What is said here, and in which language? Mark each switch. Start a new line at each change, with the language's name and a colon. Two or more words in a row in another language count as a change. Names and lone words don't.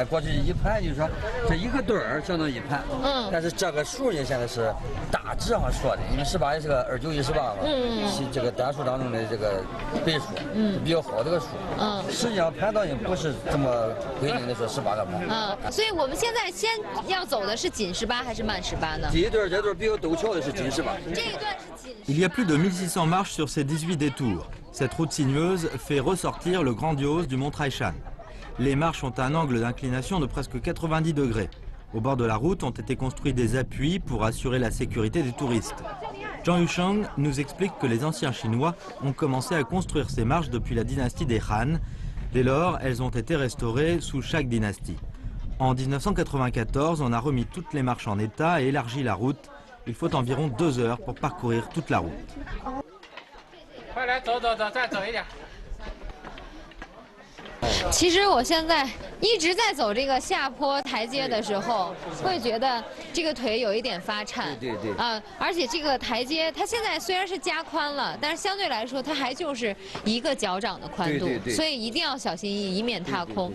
Chinese: 过去一盘就是说这一个墩儿相当于一盘。但是这个数呢现在是大致上说的，因为18也是个29、18嘛。这个单数当中的这个倍数，比较好的个数。实际上盘道也不是这么规定的说18个盘。所以我们现在先要走的是紧18还是慢18呢？第一段这段比较陡峭的是紧18。这一段是紧。
French: Il y a plus de 1600 marches sur ces 18 détours. Cette route sinueuse fait ressortir le grandiose du mont Taishan. Les marches ont un angle d'inclination de presque 90 degrés. Au bord de la route ont été construits des appuis pour assurer la sécurité des touristes. Zhang Yucheng nous explique que les anciens Chinois ont commencé à construire ces marches depuis la dynastie des Han. Dès lors, elles ont été restaurées sous chaque dynastie. En 1994, on a remis toutes les marches en état et élargi la route. Il faut environ 2 heures pour parcourir toute la route.
Chinese: 快来走走走，再走一点。其实我现在一直在走这个下坡台阶的时候，会觉得这个腿有一点发颤。对。而且这个台阶它现在虽然是加宽了，但是相对来说它还就是1个脚掌的宽度，所以一定要小心翼翼，以免踏空。